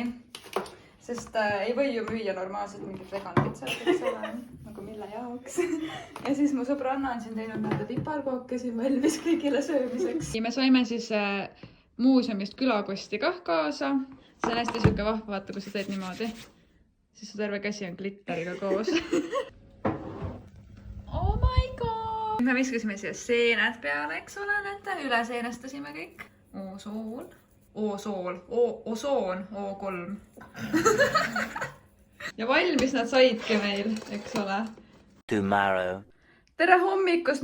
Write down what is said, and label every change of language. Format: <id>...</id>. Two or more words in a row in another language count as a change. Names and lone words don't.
<et>Sest ei või ju müüa normaalselt mingit vegan pitsat, eks ole, nagu mille jaoks. Ja siis mu sõbranna on siin teinud nende piparkooke siin valmis kõigile söömiseks. Me saime siis muuseumist külakosti kah kaasa. See on hästi siuke vahva, vaata, kui sa teed niimoodi. Siis su terve käsi on glitteriga koos.</et> <en>Oh my god!</en> <et>Me viskasime siia seened peale, eks ole, nende üle seenestasime kõik. Osool. Osoon, O3. Ja valmis nad saidki meil, eks ole.</et> <en>Tomorrow.</en> <et>Tere hommikust!</et>